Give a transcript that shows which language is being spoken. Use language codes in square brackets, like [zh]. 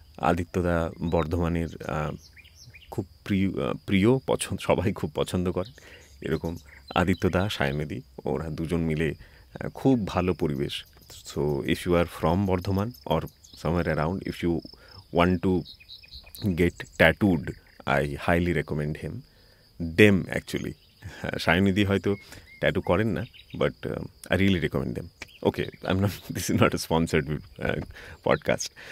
[bn] আদিত্যদা বর্ধমানের খুব প্রিয় পছন্দ, সবাই খুব পছন্দ করেন এরকম আদিত্যদা, সায়মেদি, ওরা দুজন মিলে খুব ভালো পরিবেশ। [en] So if you are from Bardhaman or somewhere around, if you want to get tattooed, I highly recommend them actually. [bn] সায়নিধি হয়তো ট্যাটু করেন না, [en] But I really recommend them. Okay, this is not a sponsored podcast.